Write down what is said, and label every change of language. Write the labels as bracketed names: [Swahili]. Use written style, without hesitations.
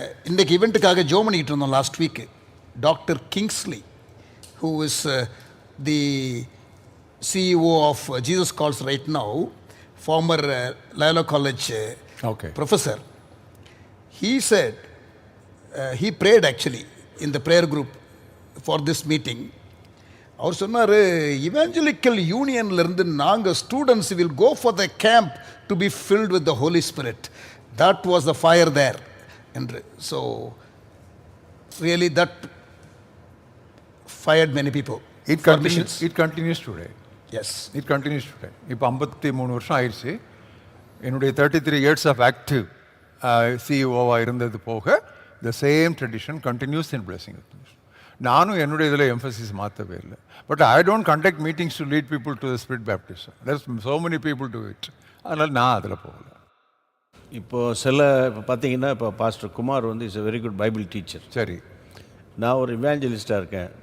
[Tamil] இன்றைக்கு ஈவெண்ட்டுக்காக ஜோ பண்ணிக்கிட்டு இருந்தோம் last week. [English] Doctor Kingsley, who is the CEO of Jesus Calls right now, former Loyola College professor, he said, he prayed actually in the prayer group for this meeting. [Tamil] அவர் சொன்னார், evangelical யூனியன்லேருந்து நாங்கள் [English] Students will go for the camp to be filled with the holy spirit. That was the fire there என்று. So really that fired many people. It continues today. Yes. It continues today. [Tamil] இப்போ 53 வருஷம் ஆயிடுச்சு. [English] என்னுடைய 33 years of active CEO [Tamil] இருந்தது போக, [English] the same tradition continues in blessing. [Tamil] நானும் என்னுடைய இதில் எம்ஃபசிஸ் மாற்றவே இல்லை. [English] But I don't conduct meetings to lead people to the spirit baptism. There's so many people to it. [Tamil] அதனால் நான் அதில் போகல. இப்போ பார்த்தீங்கன்னா இப்போ பாஸ்டர் குமார் வந்து [English] Is a very good Bible teacher. [Tamil] சரி, நான் ஒரு இவாஞ்சலிஸ்டாக இருக்கேன்.